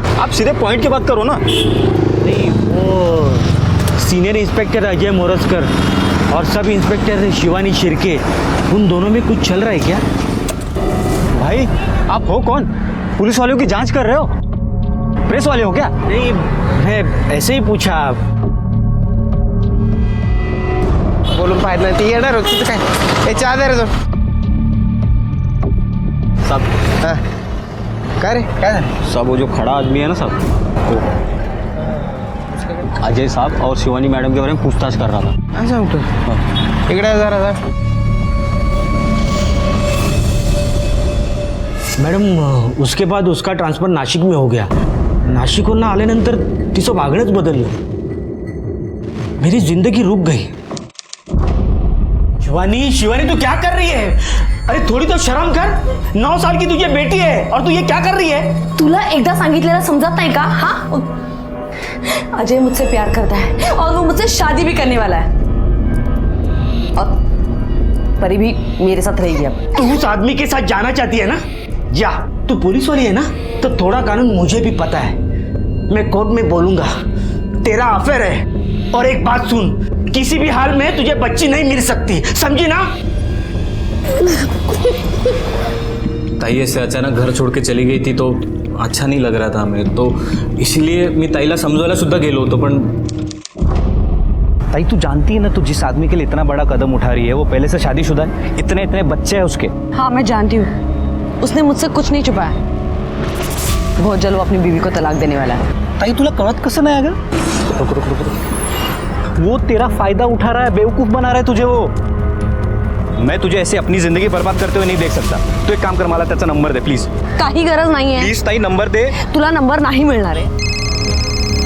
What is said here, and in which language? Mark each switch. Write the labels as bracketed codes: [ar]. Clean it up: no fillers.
[hi] आप सीधे पॉइंट की बात करो ना। नहीं, वो सीनियर इंस्पेक्टर अजय मोरजकर और सब इंस्पेक्टर शिवानी शिर्के, उन दोनों में कुछ चल रहा है क्या? भाई, आप हो कौन? पुलिस वालों की जांच कर रहे हो? प्रेस वाले हो क्या? नहीं, मैं ऐसे ही पूछा। [mr] बोलून पाहिजे नाही, ती येणार होती तर काय? ए, चहा दे रे तो। साहब, काय रे, काय झालं? साहब, [hi] वो जो खड़ा आदमी है ना साहब, वो अजय साहब और शिवानी मैडम के बारे में पूछताछ कर रहा था। ऐसा होता है? [mr] इकडे जरा [hi] मॅडम उसके बाद उसका ट्रान्सफर नाशिक में हो गया. [mr] नाशिकहून आल्यानंतर तिचं वागणंच बदललं. [hi] मेरी जिंदगी रुक गई. शिवानी शिवानी तू क्या कर रही है? अरे थोड़ी तो शर्म कर. 9 साल की तुझे बेटी है और तू ये क्या कर रही है? [mr] तुला एकदा सांगितलेलं समजत नाही का? [hi] हाँ, अजय मुझसे प्यार करता है और वो मुझसे शादी भी करने वाला है. और परी भी मेरे साथ रहेगी. अब तू उस आदमी के साथ जाना चाहती है ना? जा. तू पुलिस वाली है ना, तो थोड़ा कानून मुझे भी पता है. मैं कोर्ट में बोलूंगा तेरा अफेयर है. और एक बात सुन, किसी भी हाल में तुझे बच्ची नहीं मिल सकती, समझी ना? ताई ऐसे अचानक घर छोड़ के चली गई थी तो अच्छा नहीं लग रहा था हमें, तो इसलिए [mr] मी ताईला समजवायला सुद्धा गेलो होतो. पण [hi] ताई तू जानती है ना, तू जिस आदमी के लिए इतना बड़ा कदम उठा रही है वो पहले से शादीशुदा है. इतने इतने बच्चे हैं उसके. हाँ मैं जानती हूँ, उसने मुझसे कुछ नहीं छुपाया. बहुत जल्द वो अपनी बीवी को तलाक देने वाला है. [mr] ताई तुला कळत कसं नाही अगं? [hi] वो तेरा फायदा उठा रहा है, बेवकूफ बना रहा है तुझे वो. मैं तुझे ऐसे अपनी जिंदगी बर्बाद करते हुए नहीं देख सकता. [mr] तू एक काम कर, मला त्याचा नंबर दे प्लीज. काही गरज नाहीये. प्लीज ताई नंबर दे. तुला नंबर नाही मिळणार आहे.